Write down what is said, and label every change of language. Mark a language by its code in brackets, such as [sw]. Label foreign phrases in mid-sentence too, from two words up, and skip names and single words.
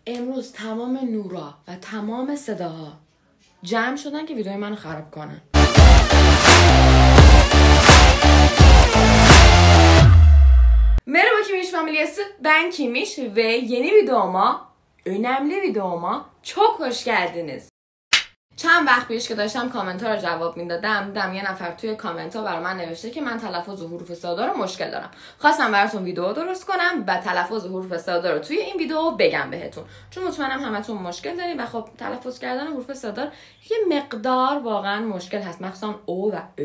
[fa] امروز تمام نورا و تمام صداها جمع شدن که ویدیوی منو خراب کنن. [tr] Merhaba Kimmiş Familyası, ben Kimmiş ve yeni videoma, önemli videoma çok hoş geldiniz. [fa] چند وقت پیش که داشتم کامنت ها رو جواب میدادم دیدم یه نفر توی کامنت ها برای من نوشته که من تلفظ حروف ساده رو مشکل دارم. خواستم براتون ویدیو درست کنم و تلفظ حروف ساده رو توی این ویدیو بگم بهتون، چون مطمئنم همتون مشکل دارین و خب تلفظ کردن حروف ساده یه مقدار واقعا مشکل هست، مخصوصا او و ا.